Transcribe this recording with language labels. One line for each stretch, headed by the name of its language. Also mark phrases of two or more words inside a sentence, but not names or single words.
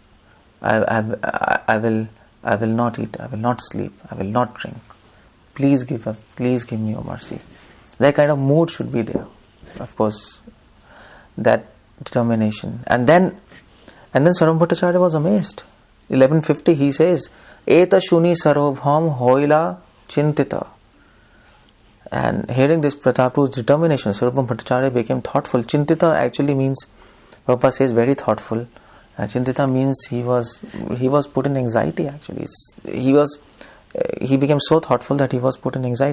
English: I will not eat. I will not sleep. I will not drink. Please give me your mercy. That kind of mood should be there. Of course, that determination. And then Sarvam Bhattacharya was amazed. 1150 he says,
Bangla: এত শুনি সার্বভৌম হইলা চিন্তিত.
English: And hearing this Prataparud's determination, Sarvam Bhattacharya became thoughtful. Chintita actually means, Prabhupada says, very thoughtful. Chintita means he was put in anxiety actually. He became so thoughtful that he was put in anxiety.